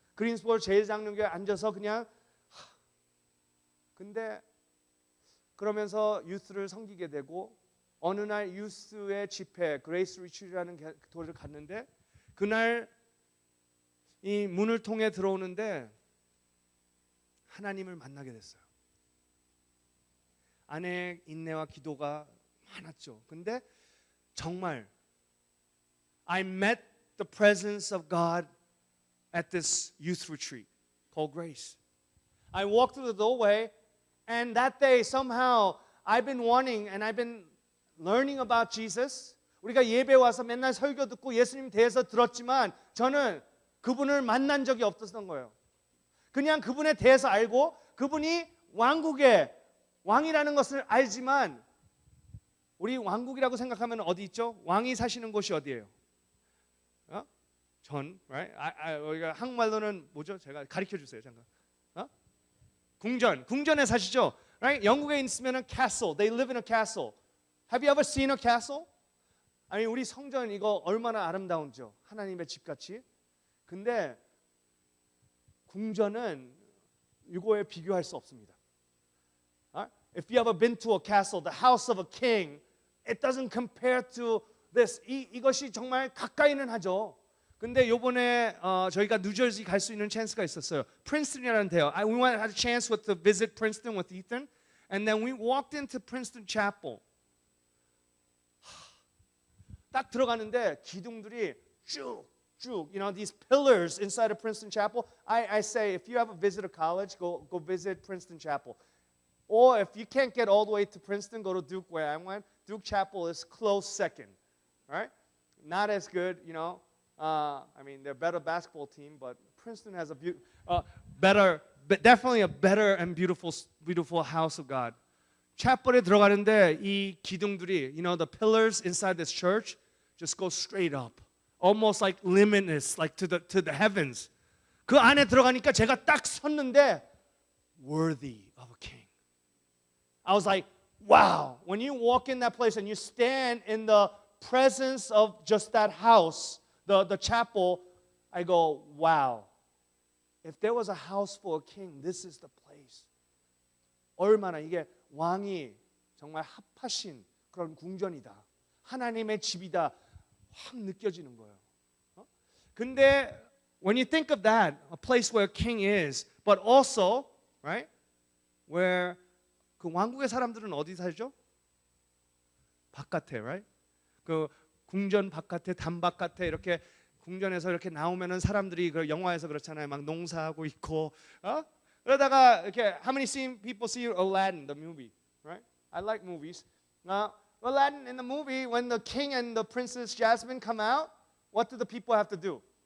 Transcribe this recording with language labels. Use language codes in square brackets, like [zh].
[ko] 그린스볼 제일장로교에 앉아서 그냥 근데 그러면서 유스를 섬기게 되고, 어느 날 유스의 집회 그레이스 리트리트라는 도를 갔는데 그날 이 문을 통해 들어오는데 하나님을 만나게 됐어요. 아내의 인내와 기도가 많았죠. 근데 정말 [en] I met the presence of God at this youth retreat called Grace. I walked through the doorway, and that day somehow I've been wanting and I've been learning about Jesus. [ko] 우리가 예배 와서 맨날 설교 듣고 예수님 대해서 들었지만 저는 그분을 만난 적이 없었던 거예요. 그냥 그분에 대해서 알고 그분이 왕국의 왕이라는 것을 알지만, 우리 왕국이라고 생각하면 어디 있죠? 왕이 사시는 곳이 어디예요? 전, right? 우리가 한국말로는 뭐죠? 제가 가르쳐 주세요, 잠깐. 궁전에 사시죠? Right? 영국에 있으면은 [en] castle, they live in a castle. Have you ever seen a castle? [ko] 아니, 우리 성전 이거 얼마나 아름다운지요? 하나님의 집같이. 근데 궁전은 이거에 비교할 수 없습니다. [en] If you ever been to a castle, the house of a king, it doesn't compare to this. [ko] 이것이 정말 가까이는 하죠. 근데 요번에 저희가 뉴저지 갈 수 있는 찬스가 있었어요. 프린스턴이라는 데요. [en] We had a chance to visit Princeton with Ethan, and then we walked into Princeton Chapel. [ko] 딱 들어가는데 기둥들이 쭉, [en] you know, these pillars inside of Princeton Chapel. I say, if you ever visit a college, go visit Princeton Chapel. Or if you can't get all the way to Princeton, go to Duke where I went. Duke Chapel is close second, right? Not as good, you know. I mean, they're a better basketball team, but Princeton has definitely a better and beautiful house of God. [ko] chapel에 들어가는데 이 기둥들이, [en] the pillars inside this church just go straight up, almost like limitless, like to the heavens. [ko] 그 안에 들어가니까 제가 딱 섰는데 [en] worthy of a king. I was like, wow. When you walk in that place and you stand in the presence of just that house, the chapel, I go, wow. If there was a house for a king, this is the place. [ko] 얼마나 이게 왕이 정말 합하신 그런 궁전이다. 하나님의 집이다. 확 느껴지는 거예요. 근데 [en] when you think of that, a place where a king is, but also, right? [ko] where 그 왕국의 사람들은 어디 살죠? 바깥에, right? 그 궁전 바깥에, 담 바깥에 이렇게 궁전에서 이렇게 나오면은 사람들이 그 영화에서 그렇잖아요. 막 농사하고 있고, 그러다가 이렇게 [en] how many people see Aladdin the movie, right? I like movies. Aladdin in the movie, when the king and the princess Jasmine come out, what do the people have to do?